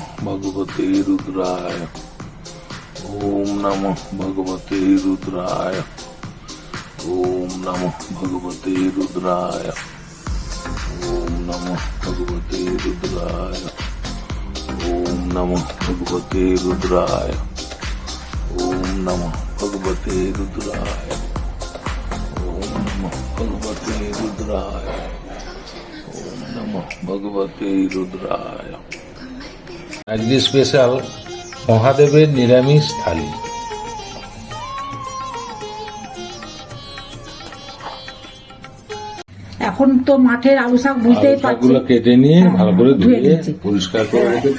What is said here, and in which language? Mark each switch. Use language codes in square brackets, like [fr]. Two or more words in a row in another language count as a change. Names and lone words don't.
[sa] ভগবতে রুদ্রায়, ওম নমঃ ভগবতে রুদ্রায়, ওম নমঃ ভগবতে রুদ্রায়, ওম নমঃ ভগবতে রুদ্রায়, ওম নমঃ ভগবতে রুদ্রায়, ওম নমঃ ভগবতে রুদ্রায়, ওম নমঃ ভগবতে রুদ্রায়, ওম নমঃ ভগবতে রুদ্রায়। [bn] আজকে স্পেশাল মহাদেবের নিরামিষ থালি। এখন তো মাঠের আলু শাক বুঝতেই পারছি, কেটে নিয়ে ভালো করে ধুয়ে পরিষ্কার করে রেখেছি।